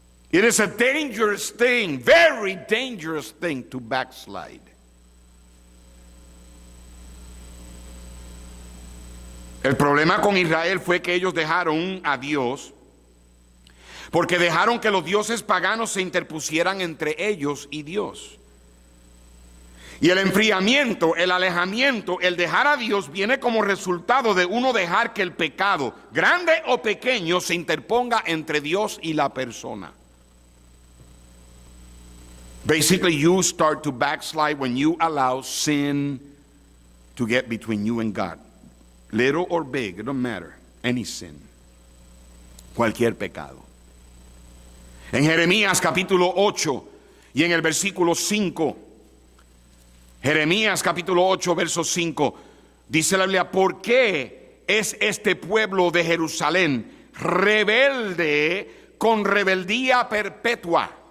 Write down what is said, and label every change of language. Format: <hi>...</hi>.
<en>It is a dangerous thing, very dangerous thing to backslide.</en> <es>El problema con Israel fue que ellos dejaron a Dios, porque dejaron que los dioses paganos se interpusieran entre ellos y Dios. Y el enfriamiento, el alejamiento, el dejar a Dios viene como resultado de uno dejar que el pecado, grande o pequeño, se interponga entre Dios y la persona.</es> <en>Basically, you start to backslide when you allow sin to get between you and God. Little or big, it don't matter. Any sin.</en> <es>Cualquier pecado. En Jeremías capítulo 8 y en el versículo 5. Jeremías capítulo 8, verso 5. Dice la Biblia: ¿por qué es este pueblo de Jerusalén rebelde con rebeldía perpetua?</es>